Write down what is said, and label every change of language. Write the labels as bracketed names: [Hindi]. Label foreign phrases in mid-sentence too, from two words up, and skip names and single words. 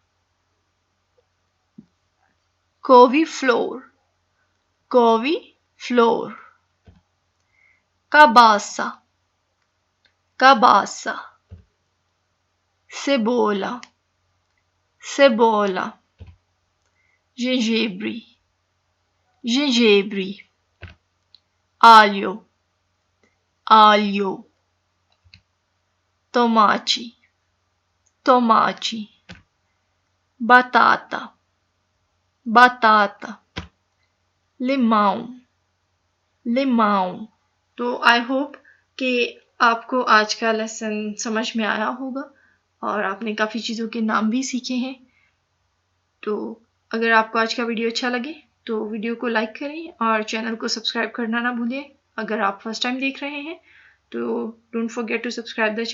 [Portuguese] couve-flor, couve-flor, cabaça, cabaça, cebola, cebola, gengibre, gengibre, alho, alho, tomate, tomate, batata, batata, limão, limão। [Hindi] तो [English] I hope [Hindi] कि आपको आज का लेसन समझ में आया होगा और आपने काफ़ी चीज़ों के नाम भी सीखे हैं। तो अगर आपको आज का वीडियो अच्छा लगे तो वीडियो को लाइक करें और चैनल को सब्सक्राइब करना ना भूलें। अगर आप [English] first time [Hindi] देख रहे हैं तो [English] don't forget to subscribe the channel.